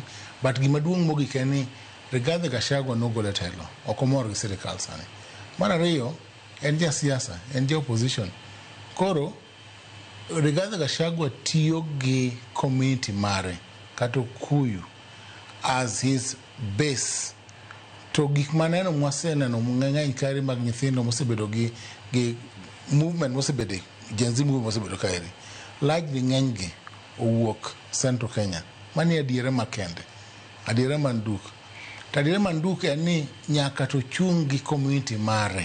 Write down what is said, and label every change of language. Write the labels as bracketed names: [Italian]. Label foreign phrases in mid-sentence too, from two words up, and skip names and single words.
[Luo (Kenya and Tanzania)] But gima duong' mogik en ni Rigathi Gachagua nogolo telo, ok omor gi sirkal sani. Mar ariyo, en ja siasa, en ja opposition. Koro Rigathi Gachagua tiyo gi community mare kata Kikuyu [English] as his base. [Luo (Kenya and Tanzania)] To gik maneno mwaseneno ng'eny kari mag nyithindo mosebedo gi movement mosebedo, Gen Z movement mosebedo kaeri, largely ng'eny gi owuok Central Kenya. Mani adiere makende, adiere manduk. Tadiere manduk en ni nyaka to chung gi community mare.